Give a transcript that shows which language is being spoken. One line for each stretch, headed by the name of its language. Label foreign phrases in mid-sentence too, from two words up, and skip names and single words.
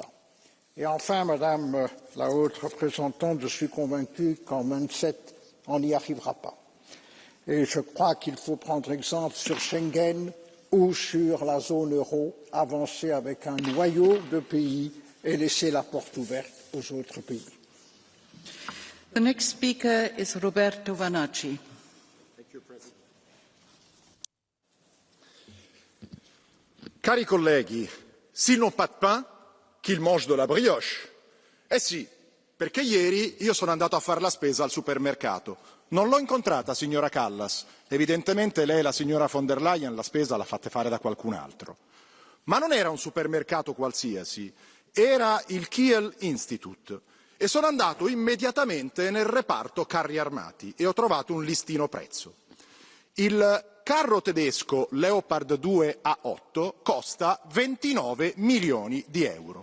French: Et enfin, Madame la haute représentante, je suis convaincu qu'en 27, on n'y arrivera pas. Et je crois qu'il faut prendre exemple sur Schengen ou sur la zone euro, avancer avec un noyau de pays et laisser la porte ouverte aux autres pays.
English: The next speaker is Roberto Vanacci.
Italian: Cari colleghi,
French: s'ils n'ont pas de pain, qu'ils mangent de la brioche.
Italian: Eh si, perché ieri io sono andato a fare la spesa al supermercato. Non l'ho incontrata, signora Kallas. Evidentemente lei e la signora von der Leyen la spesa la fate fare da qualcun altro. Ma non era un supermercato qualsiasi, era il Kiel Institute. E sono andato immediatamente nel reparto carri armati e ho trovato un listino prezzo. Il carro tedesco Leopard 2 A8 costa 29 milioni di euro.